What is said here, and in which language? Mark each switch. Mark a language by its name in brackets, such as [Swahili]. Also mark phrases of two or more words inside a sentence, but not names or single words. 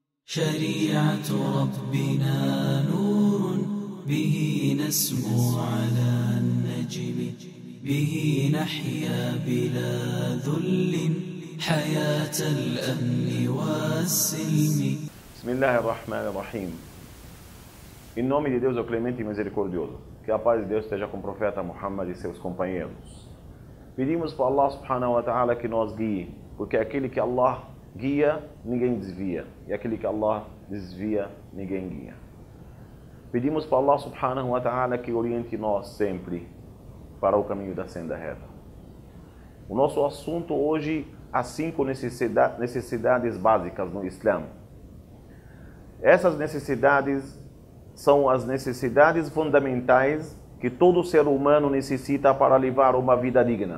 [Arabic] شريعة ربنا نور به نسمو على النجم به نحيا بلا ذل حياة الأمن والسلم. بسم الله الرحمن الرحيم. [Portuguese] Em nome de Deus, o Clemente e Misericordioso, que a paz de Deus esteja com o profeta Muhammad e seus companheiros. Pedimos para Allah [Arabic] سبحانه وتعالى [Portuguese] que nos guie, porque aquele que Allah guia, ninguém desvia, e aquele que Allah desvia, ninguém guia. Pedimos para Allah [Arabic] سبحانه وتعالى [Portuguese] que oriente nós sempre para o caminho da senda reta. O nosso assunto hoje, as 5 necessidades básicas no Islã. Essas necessidades são as necessidades fundamentais que todo ser humano necessita para levar uma vida digna.